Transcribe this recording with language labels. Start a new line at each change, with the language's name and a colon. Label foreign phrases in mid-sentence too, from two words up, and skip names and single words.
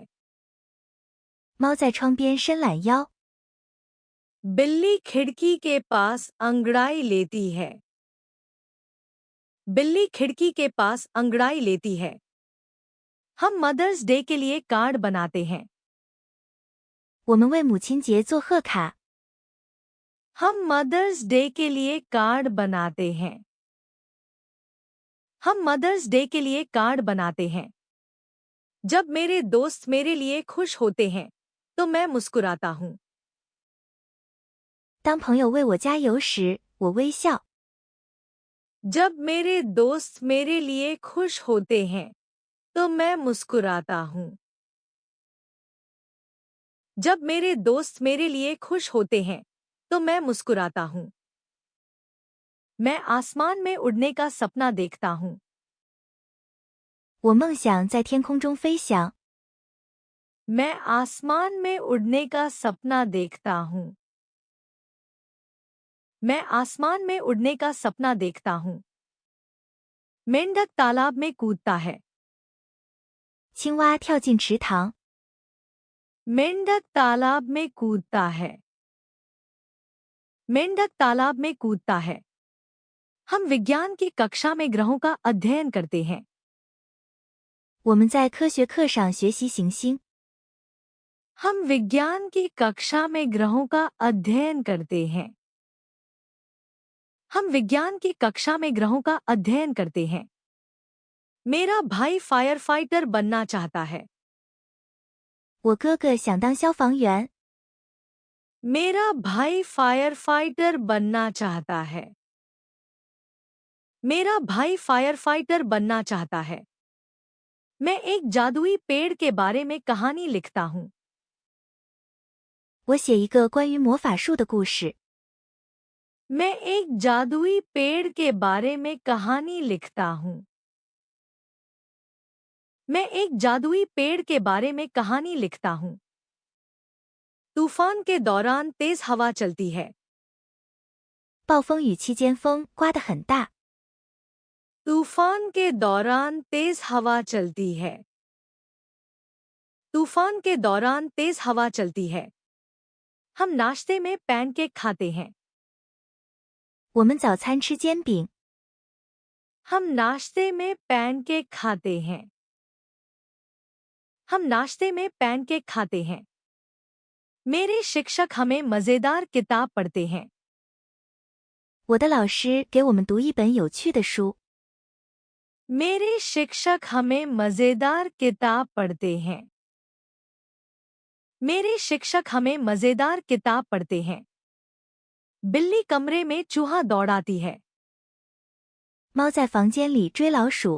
Chinese: 猫在窗边伸懒腰。
Hindi: बिल्ली खिड़की के पास अंगड़ाई लेती है। बिल्ली खिड़की के पास अंगड़ाई लेती है। हम मदर्स डे के लिए कार्ड बनाते हैं।
Chinese: 我们为母亲节做贺卡。
Hindi: हम मदर्स डे के लिए कार्ड बनाते हैं। हम मदर्स डे के लिए कार्ड बनाते हैं। जब मेरे दोस्त मेरे लिए खुश होते हैं तो मैं मुस्कुराता हूँ।
Chinese: 当朋友为我加油时，我微笑。
Hindi: जब मेरे दोस्त मेरे लिए खुश होते हैं तो मैं मुस्कुराता हूँ। जब मेरे दोस्त मेरे लिए खुश होते हैं तो मैं मुस्कुराता हूँ। मैं आसमान में उड़ने का सपना देखता हूँ।
Chinese: 我梦想在天空中飞翔。
Hindi: मैं आसमान में उड़ने का सपना देखता हूँ। मैं आसमान में उड़ने का सपना देखता हूँ। मेंढक तालाब में कूदता है।
Chinese: 青蛙跳进池塘。
Hindi: मेंढक तालाब में कूदता है। मेंढक तालाब में कूदता है। हम विज्ञान की कक्षा में ग्रहों का अध्ययन करते हैं।
Chinese: 我们在科学课上学习行星。
Hindi: हम विज्ञान की कक्षा में ग्रहों का अध्ययन करते हैं। हम विज्ञान की कक्षा में ग्रहों का अध्ययन करते हैं। मेरा भाई
English: fire fighter
Hindi: बनना चाहता है।
Chinese: 我哥哥想当消防员。
Hindi: मेरा भाई
English: fire fighter
Hindi: बनना चाहता है। मेरा भाई
English: fire fighter
Hindi: बनना चाहता है। मैं एक जादुई पेड़ के बारे में कहानी लिखता हूँ।
Chinese: 我写一个关于魔法树的故事。
Hindi: मैं एक जादुई पेड़ के बारे में कहानी लिखता हूँ। मैं एक जादुई पेड़ के बारे में कहानी लिखता हूँ। तूफान के दौरान तेज हवा चलती है।
Chinese: 暴风雨期间风刮得很大。
Hindi: तूफान के दौरान तेज हवा चलती है। तूफान के दौरान तेज हवा चलती है। हम नाश्ते में पैनकेक खाते हैं।
Chinese: 我们早餐吃煎饼。
Hindi: हम नाश्ते में पैनकेक खाते हैं। हम नाश्ते में पैनकेक खाते हैं। मेरे शिक्षक हमें मजेदार किताब पढ़ते हैं।
Chinese: 我的老师给我们读一本有趣的书。
Hindi: मेरे शिक्षक हमें मजेदार किताब पढ़ते हैं। मेरे शिक्षक हमें मजेदार किताब पढ़ते हैं। बिल्ली कमरे में चूहा दौड़ाती है।
Chinese: 猫在房间里追老鼠。